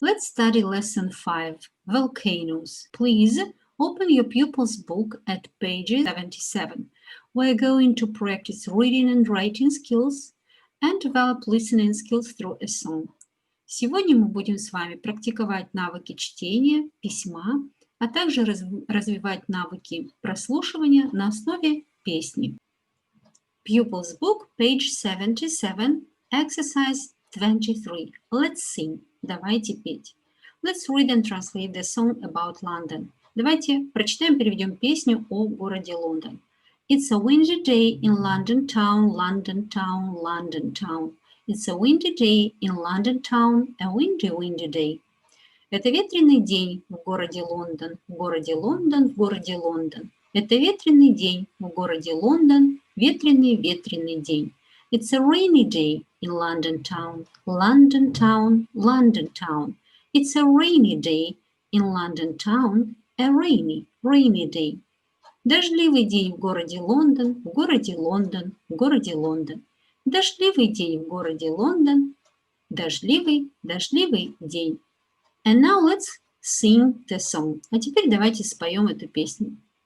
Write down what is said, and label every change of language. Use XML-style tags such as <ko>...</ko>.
<en>Let's study Lesson 5, Volcanoes. Please open your pupil's book at page 77. We're going to practice reading and writing skills and develop listening skills through a song.</en> <ru>Сегодня мы будем с вами практиковать навыки чтения, письма, а также развивать навыки прослушивания на основе песни.</ru> <en>Pupil's book, page 77, exercise 23. Let's sing.</en> <ru>Давайте петь.</ru> <en>Let's read and translate the song about London.</en> <ru>Давайте прочитаем, переведем песню о городе Лондон.</ru> <en>It's a windy day in London town, London town, London town. It's a windy day in London town, a windy, windy day.</en> <ru>Это ветреный день в городе Лондон, в городе Лондон, в городе Лондон. Это ветреный день в городе Лондон, ветреный, ветреный день.</ru> <en>It's a rainy day in London town, London town, London town. It's a rainy day in London town, a rainy, rainy day.</en> <ru>Дождливый день в городе Лондон, в городе Лондон, в городе Лондон. Дождливый день в городе Лондон, дождливый, дождливый день.</ru> <en>And now let's sing the song.</en> <ru>А теперь давайте споем эту песню.</ru>